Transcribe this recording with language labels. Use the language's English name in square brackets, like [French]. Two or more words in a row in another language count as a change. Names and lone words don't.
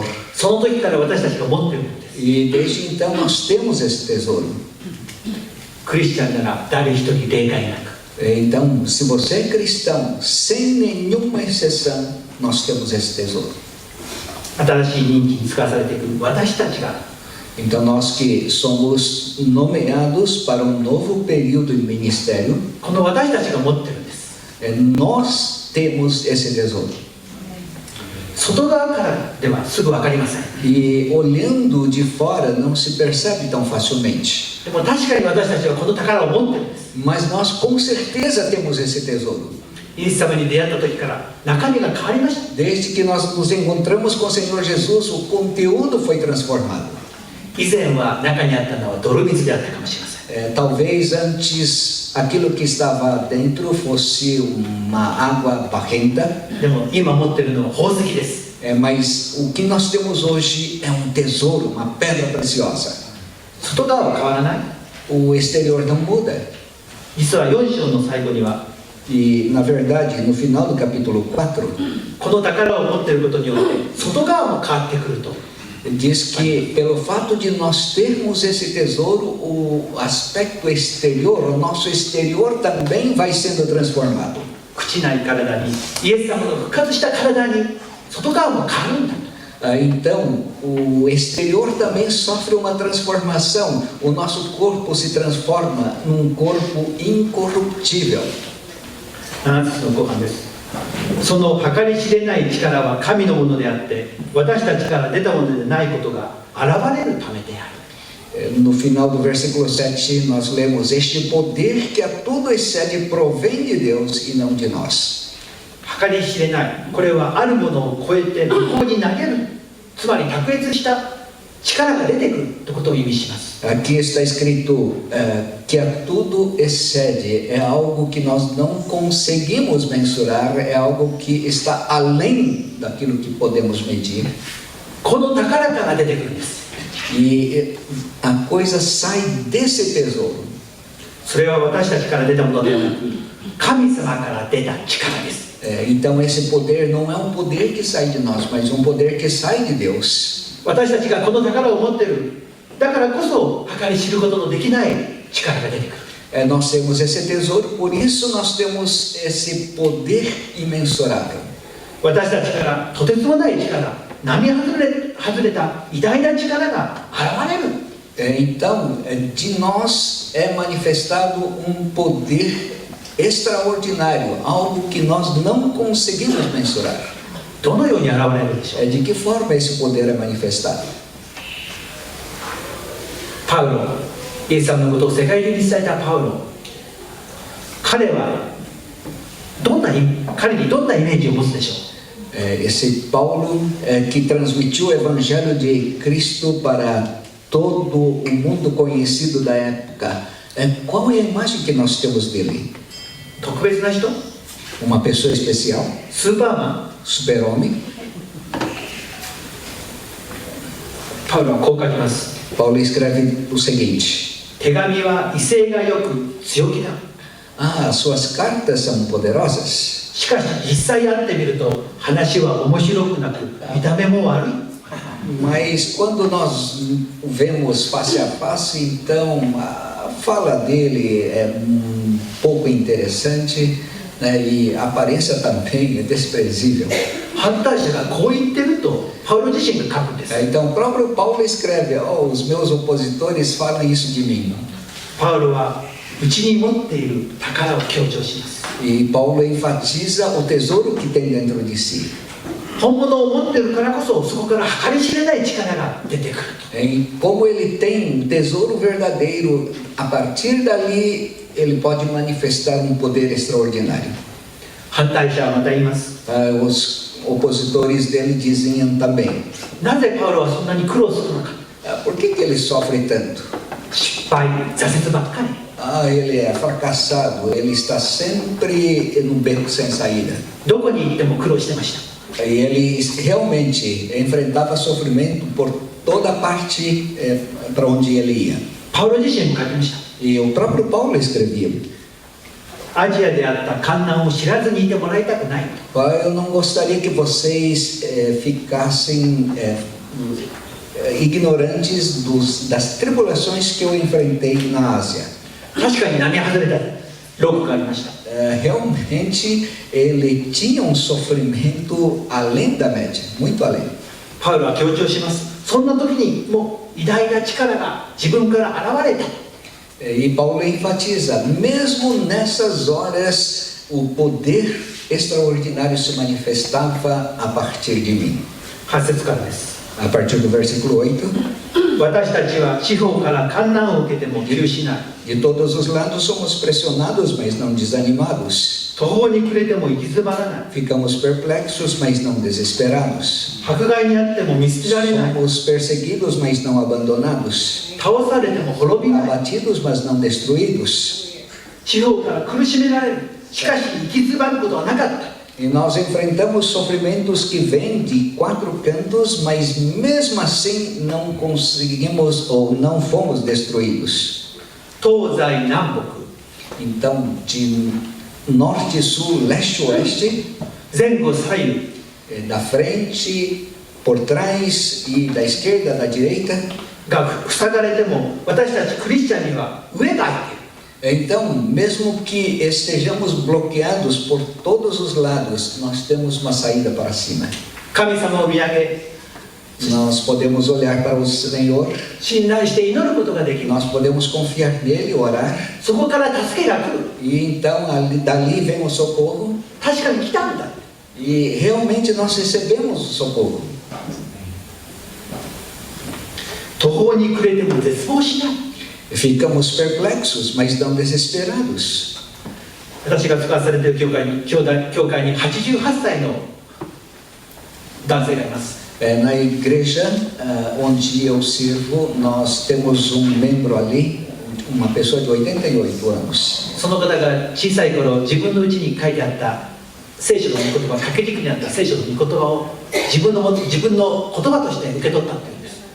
[Japanese] その時から私たちが持っているんです。 [Portuguese] E desde então nós temos esse tesouro. [Japanese] クリスチャンなら誰一人例外なく。 [Portuguese] Então, se você é cristão, sem nenhuma exceção, nós temos esse tesouro. [Japanese] 新しい任期に使わされていく私たちが、 [Portuguese] Então, nós que somos nomeados para um novo período de ministério, [Japanese] この私たちが持ってるんです。 [Portuguese] nós temos esse tesouro. [Japanese] 外側からではすぐ分かりません。 [Portuguese] E olhando de fora não se percebe tão facilmente. [Japanese] でも確かに私たちはこの宝を持ってるんです。 [Portuguese] Mas nós com certeza temos esse tesouro. [Japanese] イエス様に出会った時から中身が変わりました。 [Portuguese] Desde que nós nos encontramos com o Senhor Jesus, o conteúdo foi transformado. [Japanese] 以前は中にあったのは泥水であったかもしれません。 [Portuguese] Talvez antes aquilo que estava dentro fosse uma água barrenta, [Japanese] でも今持ってるのは宝石です。 [Portuguese] mas o que nós temos hoje é um tesouro, uma pedra preciosa. [Japanese] 外側は変わらない。 [Portuguese] O exterior não muda. [Japanese] 実は4章の最後には [Portuguese] E, na verdade, no final do capítulo 4, [Japanese] この宝を持っていることによって外側も変わってくると。 [Portuguese] diz que pelo fato de nós termos esse tesouro, o aspecto exterior, o nosso exterior também vai sendo transformado. [Japanese] 朽ちない体に、イエス様の復活した体に外側も変わるんだと。 [Portuguese] Então, o exterior também sofre uma transformação. O nosso corpo se transforma num corpo incorruptível. [Japanese] 7 つの後半です。その計り知れない力は神のものであって、私たちから出たものでないことが現れるためである。 [Portuguese] No final do versículo 7, nós lemos: Este poder que a tudo excede provém de Deus e não de nós. [Japanese] 計り知れない、これはあるものを超えて向こうに投げる、つまり卓越した力が出てくるということを意味します。 [Portuguese] Aqui está escrito que a tudo excede, é algo que nós não conseguimos mensurar, é algo que está além daquilo que podemos medir. [Japanese] この宝から出てくるんです。 [Portuguese] E a coisa sai desse tesouro. [Japanese] それは私たちから出たものではなく、神様から出た力です。 [Portuguese] Então esse poder não é um poder que sai de nós, mas um poder que sai de Deus. [Japanese] 私たちがこの宝を持っている。だからこそ計り知ることのできない力が出てくる。 [Portuguese] Nós temos esse tesouro, por isso nós temos esse poder imensurável. [Japanese] 私たちからとてつもない力、並外れた偉大な力が現れる。 [Portuguese] Então, de nós é manifestado um poder extraordinário, algo que nós não conseguimos mensurar. [Japanese] どのように現れるでしょう。 [Portuguese] De que forma esse poder é manifestado? [Japanese] パウロ、イエス様のことを世界中に伝えたパウロ、彼にどんなイメージを持つでしょう。 [Portuguese] Esse Paulo que transmitiu o Evangelho de Cristo para todo o mundo conhecido da época, qual é a imagem que nós temos dele? [Japanese] 特別な人、 [Portuguese] Uma pessoa especial? [Japanese] スーパーマン。 [Portuguese] Super-homem? [Japanese] パウロはこう書きます。 [Portuguese] Paulo escreve o seguinte: [Japanese] 手紙は威勢がよく強気だ。 [Portuguese] suas cartas são poderosas. [Japanese] しかし実際会ってみると話は面白くなく見た目も悪い。 [Portuguese] Mas quando nós vemos face a face, então a fala dele é um pouco interessante, né? E a aparência também é desprezível. [Japanese] 反対者がこう言ってるとパウロ自身が書くんです。 [Portuguese] Então o próprio Paulo escreve: oh, os meus opositores falam isso de mim. [Japanese] パウロはうちに持っている宝を強調します。 [Portuguese] E Paulo enfatiza o tesouro que tem dentro de si. [Japanese] 本物を持っているからこそそこから計り知れない力が出てくる。 [Portuguese] Como ele tem um tesouro verdadeiro, a partir dali ele pode manifestar um poder extraordinário. [Japanese] 反対者はまた言います。 [Portuguese] Os opositores dele diziam também: [Japanese] なぜパウロはそんなに苦労するのか。 [Portuguese] por que ele sofre tanto? [Japanese] 失敗、挫折ばっかり。 [Portuguese] Ele é fracassado, ele está sempre num beco sem saída. [Japanese] どこに行っても苦労してました。 [Portuguese] E ele realmente enfrentava sofrimento por toda parte para onde ele ia. [Japanese] パウロ自身も書きました。 [Portuguese] E o próprio Paulo escrevia: [Japanese] アジアであった患難を知らずにいてもらいたくない。 [Portuguese] eu não gostaria que vocês ficassem ignorantes das tribulações que eu enfrentei na Ásia. [Japanese] 確かに並外れたロックがありました。 [Portuguese] Realmente ele tinha um sofrimento além da média, muito além. [Japanese] パウロは強調します。そんな時にもう偉大な力が自分から現れた。 [Portuguese] E Paulo enfatiza: mesmo nessas horas o poder extraordinário se manifestava a partir de mim. [Japanese] 8 節からです。 [Portuguese] A partir do versículo 8: [Japanese] 私たちは四方から患難を受けても窮しない。 [Portuguese] De todos os lados somos pressionados, mas não desanimados. [Japanese] 途方に暮れても行き詰まらない。 [Portuguese] Ficamos perplexos, mas não desesperados. [Japanese] 迫害にあっても見捨てられない。 [Portuguese] Somos perseguidos, mas não abandonados. [Japanese] 倒されても滅びない。 [Portuguese] Abatidos, mas não destruídos. [Japanese] 四方から苦しめられる。しかし行き詰まることはなかった。 [Portuguese] E nós enfrentamos sofrimentos que vêm de 4 cantos, mas mesmo assim não conseguimos ou não fomos destruídos. [Japanese] 東西南北。 [Portuguese] Então, de norte, sul, leste, oeste, [Japanese] 前後左右。 [Portuguese] da frente, por trás e da esquerda, da direita. [Japanese] が塞がれても私たちクリスチャンには上が空いている。 [Portuguese] Então, mesmo que estejamos bloqueados por todos os lados, nós temos uma saída para cima. [Japanese] 神様を見上げ、 [Portuguese] Nós podemos olhar para o Senhor, [Japanese] 信頼して祈ることができる。 [Portuguese] nós podemos confiar nele, orar, [Japanese] そこから助けが来る。 [Portuguese] e então dali vem o socorro, [Japanese] 確かに来たんだ。 [Portuguese] e realmente nós recebemos o socorro. [Japanese] 途方に暮れても絶望しない。 [Portuguese] Ficamos perplexos, mas não desesperados. [Japanese] 私が使わされている教会に88歳の男性がいます。 [Portuguese] Na igreja onde eu sirvo, nós temos um membro ali, uma pessoa de 88 anos. [Japanese] その方が小さい頃自分のうちに書いてあった聖書の御言葉、掛け軸にあった聖書の御言葉を自分の言葉として受け取ったっていうんです。